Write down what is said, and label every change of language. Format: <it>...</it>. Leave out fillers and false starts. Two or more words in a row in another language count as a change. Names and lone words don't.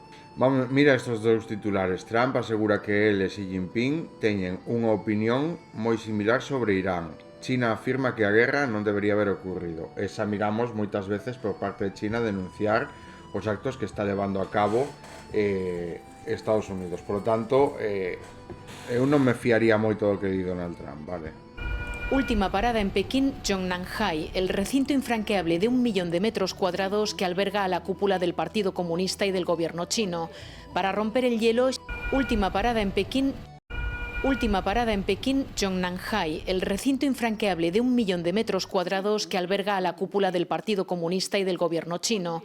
<gl>Vamos, mira estes dous titulares. Trump asegura que ele e Xi Jinping teñen unha opinión moi similar sobre Irán. China afirma que a guerra non debería haber ocurrido. Esa miramos moitas veces por parte de China denunciar os actos que está levando a cabo Estados Unidos.</gl> <es>Por lo tanto,</es> <gl>eu non me fiaría moito do que di Donald Trump, vale?</gl> <es>Última parada en Pekín, Zhongnanhai, el recinto infranqueable de 1 millón de metros cuadrados que alberga a la cúpula del Partido Comunista y del gobierno chino. Para romper el hielo, última parada en Pekín, Zhongnanhai, el recinto infranqueable de 1 millón de metros cuadrados que alberga a la cúpula del Partido Comunista y del gobierno chino.</es>